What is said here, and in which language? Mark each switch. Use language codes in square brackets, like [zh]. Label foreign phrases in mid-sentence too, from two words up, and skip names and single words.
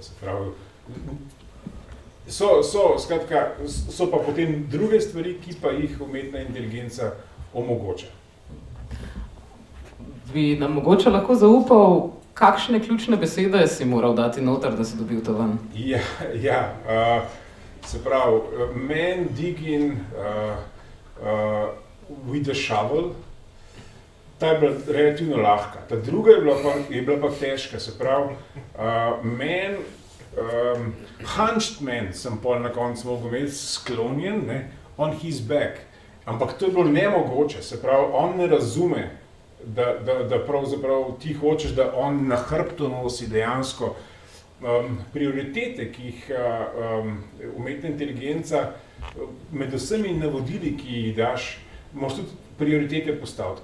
[sl] Se pravi, so pa potem druge stvari, ki pa jih umetna inteligenca omogoča. Bi nam mogoče lahko zaupal, kakšne ključne besede si moral dati noter, da si dobil to ven? Se pravi, [en] man digging with a shovel, [sl] ta je bila relativno lahka. Ta druga je bila pa težka, se pravi, [en] hunched man [sl] sem pol na koncu mogel imeti, sklonjen, ne, [en] on his back. [sl] Ampak to je bilo nemogoče, se pravi, on ne razume, da pravzaprav ti hočeš, da on na hrbtu nosi dejansko prioritete, ki jih umetna inteligenca med vsemi navodili, ki jih daš, moraš tudi prioritete postaviti.